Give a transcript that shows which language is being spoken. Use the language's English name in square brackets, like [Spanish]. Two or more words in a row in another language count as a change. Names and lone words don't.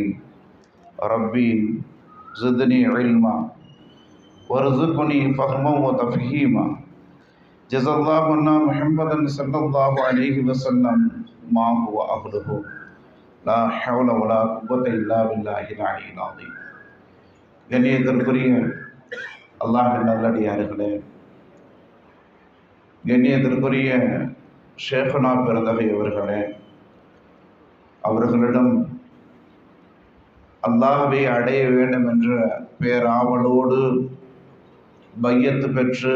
[Arabic] ربي زدني علما وارزقني فهما وتفهيما. جزا الله عنا محمدا صلى الله عليه وسلم ما هو أهله. لا حول ولا قوة إلا بالله العلي العظيم. [Tamil] கண்ணியத்திற்குரிய அல்லாஹ்வின் நல்லடியார்களே, கண்ணியத்திற்குரிய ஷேഖுனா பெருந்தகை அவர்களே, அவர்களிடம் அல்லாஹ்வை அடைய வேண்டும் என்ற பேராவலோடு பையத்து பெற்று